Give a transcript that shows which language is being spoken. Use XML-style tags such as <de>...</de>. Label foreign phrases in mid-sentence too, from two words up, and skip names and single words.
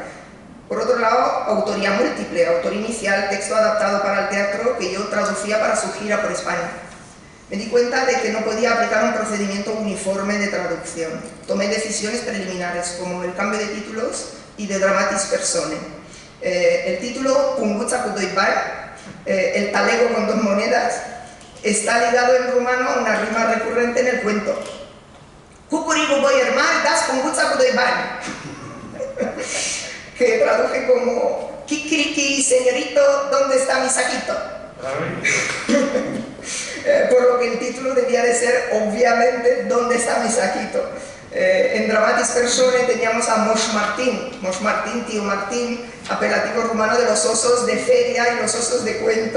<es>Por otro lado, autoría múltiple, autor inicial, texto adaptado para el teatro que yo traducía para su gira por España. Me di cuenta de que no podía aplicar un procedimiento uniforme de traducción. Tomé decisiones preliminares, como el cambio de títulos y de dramatis personae. El título,</es> <ro>Punguța cu doi bani,</ro> <es>el talego con 2 monedas, está ligado en rumano a una rima recurrente en el cuento.</es> <ro>Cucurigu boier mari, das punguța cu doi bani.</ro> <es>Que traduje como Kikiriki, señorito, ¿dónde está mi saquito? Por lo que el título debía de ser, obviamente, ¿dónde está mi saquito? En dramatis personae teníamos a Moș Martin, tío Martín, apelativo rumano de los osos de feria y los osos de cuento.</es>